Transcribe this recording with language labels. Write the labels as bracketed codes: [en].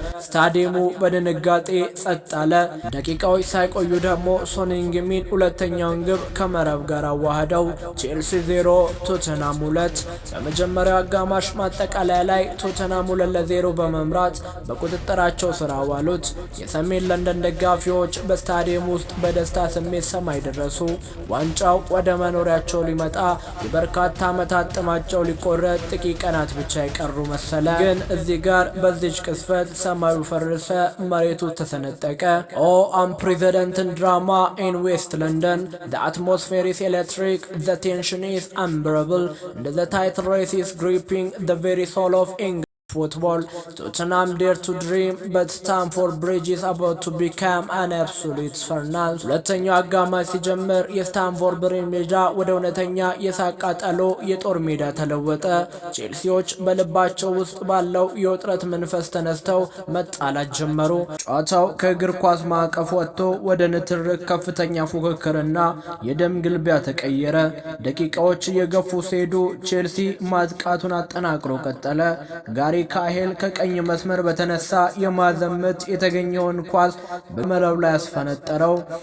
[am] ስታዲየሙ በድንጋጤ ጸጥ አለ። ደቂቃዎች ሳይቆዩ ደግሞ ሶን ሄንግሚን ሁለተኛውን ግብ ከመረብ ጋር አዋህደው። ቼልሲ 0 ቶተንሃም 2። በመጀመሪያው አጋማሽ ማጠቃለያ ላይ ቶተንሃም 2-0 በመምራት በቁጥጥራቸው ስር አዋሉት። የሰሜን ለንደን ደጋፊዎች በስታዲየም ውስጥ በደስታ ስሜት ሰማይ ደረሱ። ዋንጫው ወደ መኖሪያቸው ሊመጣ የበርካታ ዓመታት ጥማቸው ሊቆረጥ ጥቂት ቀናት ብቻ የቀሩ መሰለ። ግን እዚህ ጋር በዚች ቅስፈት ሰማዩ ፈረሰ፣ መሬቱ ተሰነጠቀ። ኦ [en] unprecedented drama in West London. The atmosphere is electric, the tension is unbearable, and the title race is gripping the very soul of England football. Tottenham dare to dream, but Stamford Bridge is about to become an absolute furnace. [am] ሁለተኛው አጋማሽ ሲጀምር የስታንፎርድ ብሪጅ ሜዳ ወደ እውነተኛ የሳቅ ቃጠሎ የጦር ሜዳ ተለወጠ። ቼልሲዎች በልባቸው ውስጥ ባለው የውጥረት መንፈስ ተነስተው መጣላት ጀመሩ። ጨዋታው ከእግር ኳስ ማዕቀፍ ወጥቶ ወደ ንትርክ፣ ከፍተኛ ፉክክርና የደም ግልቢያ ተቀየረ። ደቂቃዎች እየገፉ ሲሄዱ ቼልሲ ማጥቃቱን አጠናክሮ ቀጠለ። ጋሪ ካሄል ከቀኝ መስመር በተነሳ የማዘመት የተገኘውን ኳስ በመረብ ላይ ያስፈነጠረው።